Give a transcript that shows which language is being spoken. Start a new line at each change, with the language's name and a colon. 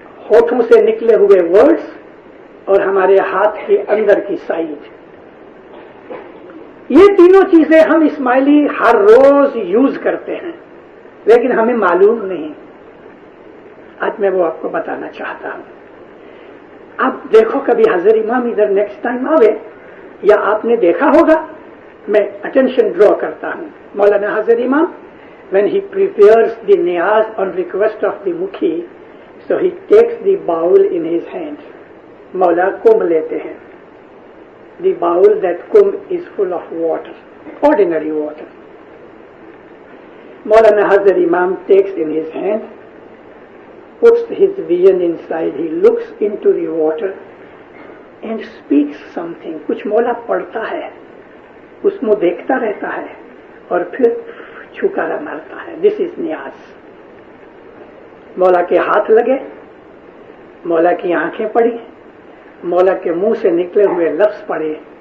Urdu: ہوٹھوں سے نکلے ہوئے ورڈز اور ہمارے ہاتھ کے اندر کی سائز، یہ تینوں چیزیں ہم اسماعیلی ہر روز یوز کرتے ہیں لیکن ہمیں معلوم نہیں. آج میں وہ آپ کو بتانا چاہتا ہوں. اب دیکھو کبھی حضرت امام ادھر نیکسٹ ٹائم آوے یا آپ نے دیکھا ہوگا، میں اٹینشن ڈرا کرتا ہوں.
English: مولانا حضرت امام when he prepares the niyaz on request of the mukhi, so he takes the bowl in his hand.
Urdu: مولا کمب لیتے ہیں.
English: The bowl, that kumb is full of water, ordinary water. Maulana Hazrat Imam takes in his hand, puts his vision inside, he looks into the water and speaks something.
Urdu: کچھ مولا پڑھتا ہے، اس میں دیکھتا رہتا ہے اور پھر چھکارا مارتا ہے.
English: This is niyaz.
Urdu: مولا کے ہاتھ لگے، مولا کی آنکھیں پڑی، مولا کے منہ سے نکلے ہوئے لفظ پڑے.